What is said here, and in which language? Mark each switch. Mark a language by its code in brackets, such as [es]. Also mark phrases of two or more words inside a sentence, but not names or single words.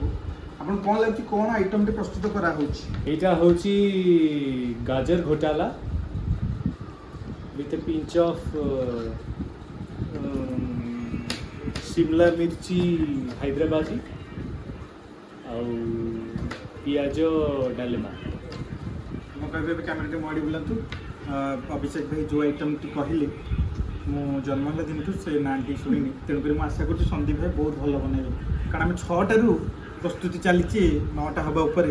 [or] ଆପଣ କ'ଣ ଲାଗୁଛି କ'ଣ ଆଇଟମଟି ପ୍ରସ୍ତୁତ କରାହେଉଛି? ଏଇଟା ହେଉଛି ଗାଜର ଘୋଟାଲା [en] with a pinch of [hi] शिमला मिर्ची हैदराबादी [or] ଆଉ ପିଆଜ ଡାଲମା। ମୁଁ କହିବି ଏବେ କ୍ୟାମେରାଟି ମୋଡ଼ି ବୁଲାନ୍ତୁ। ଅଭିଷେକ ଭାଇ ଯେଉଁ ଆଇଟମଟି କହିଲେ ମୁଁ ଜନ୍ମ ହେଲା ଦିନଠୁ ସେ ନାଁଟି ଶୁଣିନି, ତେଣୁକରି ମୁଁ ଆଶା କରୁଛି ସନ୍ଦୀପ ଭାଇ ବହୁତ ଭଲ ବନେଇବେ। କାରଣ ଆମେ 6ଟାରୁ ପ୍ରସ୍ତୁତି ଚାଲିଛି, 9ଟା ହେବା ଉପରେ।